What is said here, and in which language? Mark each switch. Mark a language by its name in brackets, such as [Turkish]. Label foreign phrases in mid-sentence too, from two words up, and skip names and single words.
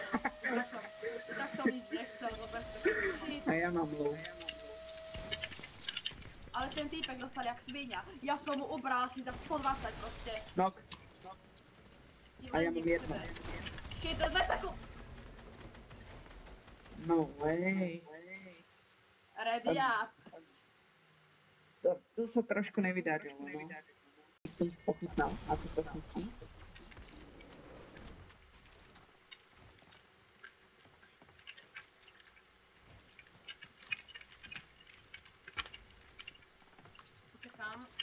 [Slovak] Tak som nič nechcel, zober si. A ja mám low. Ale ten týpek dostal jak svinia. Ja som mu ubral asi za 120 proste. Knock. A ja mám jedno. Shit, 2 sekúnd. [English] No way. Ready up. [Slovak] To sa trošku nevydarilo, no. Som pochutnal, ako to chutí. [Czech] Čekám.